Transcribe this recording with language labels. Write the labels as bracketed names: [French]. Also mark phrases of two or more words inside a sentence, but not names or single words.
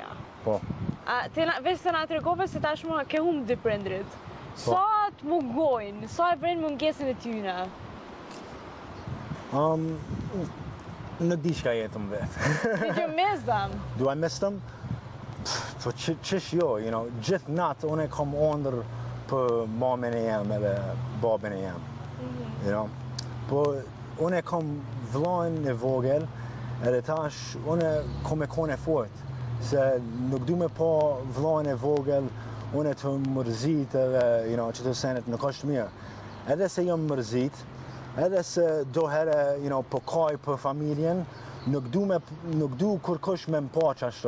[Albanian] Po. Veç se na tregove se tashmë ke humb dy prindrit. Sa të mungojnë, sa e vren mungesën e tyne? Nuk di shka jetëm vetë. [English] Did you miss them? Do I miss them? [Albanian] Po qish jo, [English] you know, [Albanian] gjithë natë unë e kom ondër për mamin e jem edhe babin e jem. [English] You know? [Albanian] Po unë e kom vllajën e vogël, edhe tash unë kom e kone fort. Se nuk du me pa vllajën e vogël unë të mërzit edhe, që të senet nuk është mirë. Edhe se jam mërzit, edhe se do herë, përkaj për familjen, nuk du kërkush me më pa qashtu.